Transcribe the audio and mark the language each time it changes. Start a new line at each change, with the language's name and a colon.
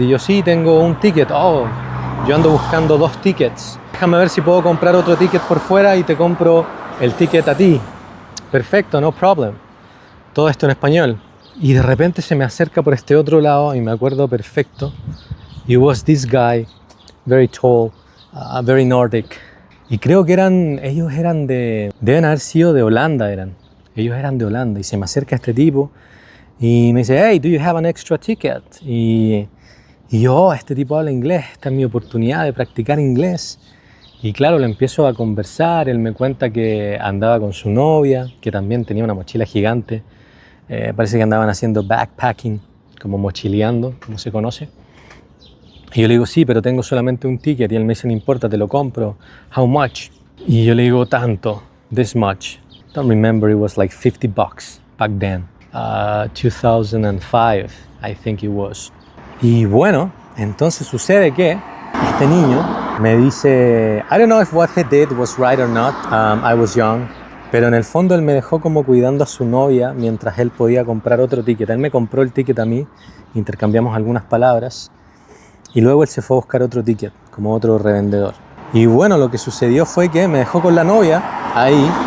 Spanish: Y yo, sí, tengo un ticket. Oh, yo ando buscando 2 tickets. Déjame ver si puedo comprar otro ticket por fuera y te compro el ticket a ti. Perfecto,
English: no problem.
Spanish: Todo esto en español. Y de repente se me acerca por este otro lado y me acuerdo perfecto.
English: It was this guy, very tall, very Nordic.
Spanish: Y creo que ellos eran deben haber sido de Holanda, ellos eran de Holanda. Y se me acerca este tipo y me dice,
English: hey, do you have an extra ticket?
Spanish: Y yo, oh, este tipo habla inglés, esta es mi oportunidad de practicar inglés. Y claro, le empiezo a conversar, él me cuenta que andaba con su novia, que también tenía una mochila gigante. Parece que andaban haciendo backpacking, como mochileando, como se conoce. Y yo le digo, sí, pero tengo solamente un ticket. Y él me dice, no importa, te lo compro.
English: How much?
Spanish: Y yo le digo, tanto,
English: this much. Don't remember, it was like $50 back then. 2005, I think it was.
Spanish: Y bueno, entonces sucede que este niño me dice,
English: I don't know if what he did was right or not. I was young.
Spanish: Pero en el fondo él me dejó como cuidando a su novia mientras él podía comprar otro ticket. Él me compró el ticket a mí, intercambiamos algunas palabras. Y luego él se fue a buscar otro ticket, como otro revendedor. Y bueno, lo que sucedió fue que me dejó con la novia ahí.